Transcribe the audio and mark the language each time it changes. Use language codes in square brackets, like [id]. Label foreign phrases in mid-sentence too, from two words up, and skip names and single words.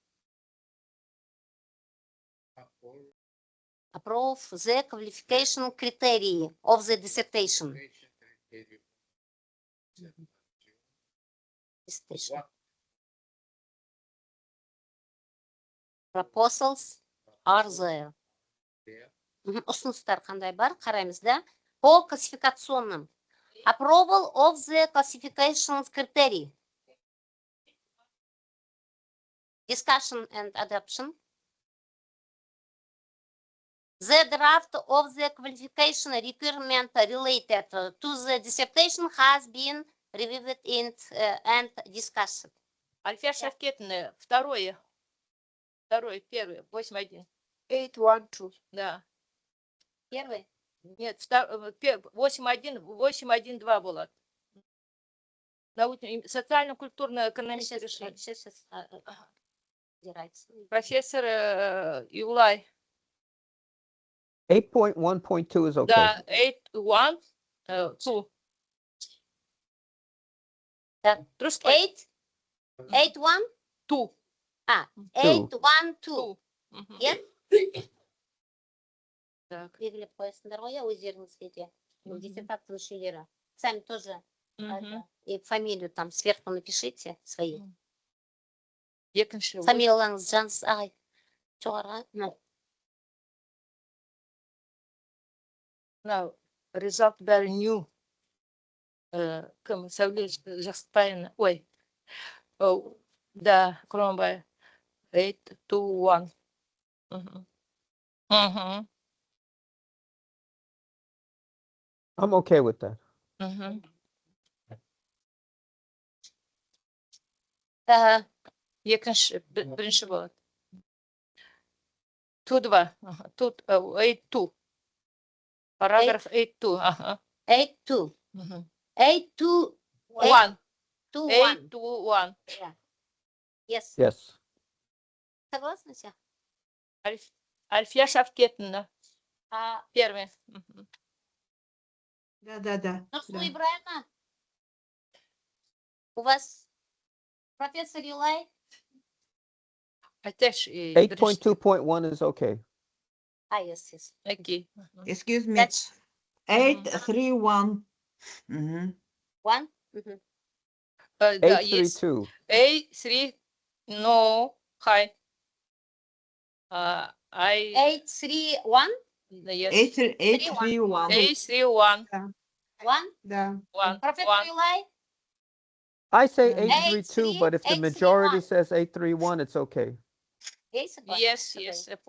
[en] Approve the qualification criteria of the dissertation. Proposals are there. [kk] Ұсыныстар қандай бар? Қараймыз, да? [ru] По классификационным. [en] Approval of the classification criteria. Discussion and adoption. The draft of the qualification requirement related to the dissertation has been reviewed and discussed. [ru] Альфия Шавкетовна, первое, 8.1. 8.1.2. Да. Первый? Нет, 8.1.2 было. Социально-культурно-экономическое решение. Сейчас. Профессор Юлай. [en] 8.1.2 is okay. [ru] Да, 8.1.2. Трошки. [en] 8.1.2. 8.1.2. Yes? [ru] Так. [kk] Белгілеп қоясыңдар ғой, өздеріңізге де. Диссертация мүшелері. [ru] Сами тоже. И фамилию там сверху напишите свои. [kk] Фамилияларыңыз Жансыз ағай. Жоғарыға. [en] Now, result very new. [kk] Кім Сәуле Жақсыпаевна. Ой. [ru] Да, Кромбай. 8.2.1. [en] I'm okay with that. [kk] Бірінші болады. [ru] 2.2. 8.2. Параграф 8.2. 8.2. 8.2.1. 8.2.1. [en] Yes. Yes. [ru] Согласны все? Альфия Шавкетовна. Первый. Да. Ну, и правильно. У вас профессор Юлай? [en] 8.2.1 is okay. Yes. Okay. Excuse me. That's 8.3.1. 1. 8.3.2. A3. No. Hi. 8.3.1. Yes. 8.3.1. A3.1. 1. [ru] Да. 1. Профессор Юлай? [en] I say 8.3, 8.3.2, but if the 8.3.1. majority says 8.3.1, it's okay. Yes. Yes.